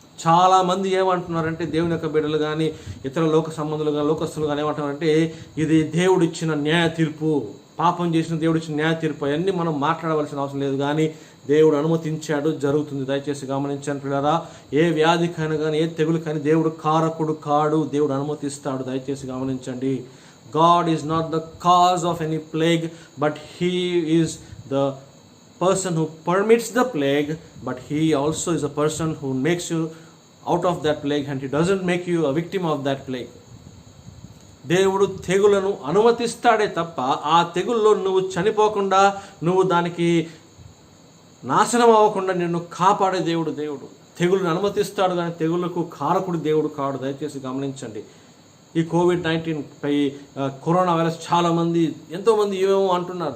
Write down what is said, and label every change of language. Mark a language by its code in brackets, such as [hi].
[te] చాలామంది ఏమంటున్నారంటే, దేవుని యొక్క బిడ్డలు కానీ ఇతర లోక సంబంధులు కానీ లోకస్తులు కానీ ఏమంటున్నారంటే, ఇది దేవుడిచ్చిన న్యాయ తీర్పు, పాపం చేసిన దేవుడిచ్చిన న్యాయ తీర్పు. అవన్నీ మనం మాట్లాడవలసిన అవసరం లేదు, కానీ దేవుడు అనుమతించాడు, జరుగుతుంది. దయచేసి గమనించండి పిల్లరా, ఏ వ్యాధికైనా కానీ ఏ తెగులు కానీ దేవుడు కారకుడు కాడు, దేవుడు అనుమతిస్తాడు. దయచేసి గమనించండి, [en] God is not the cause of any plague, but He is the person who permits the plague, but He also is a person who makes you out of that plague, and He doesn't make you a victim of that plague. [te] దేవుడు తెగులను అనుమతిస్తాడే తప్ప ఆ తెగుల్లో నువ్వు చనిపోకుండా, నువ్వు దానికి నాశనం అవ్వకుండా నిన్ను కాపాడే దేవుడు. తెగులను అనుమతిస్తాడు, కానీ తెగులకు కారకుడు దేవుడు కాడు. దయచేసి గమనించండి. ఈ COVID-19 పై కరోనా వైరస్ ఎంతోమంది ఏమేమో అంటున్నారు.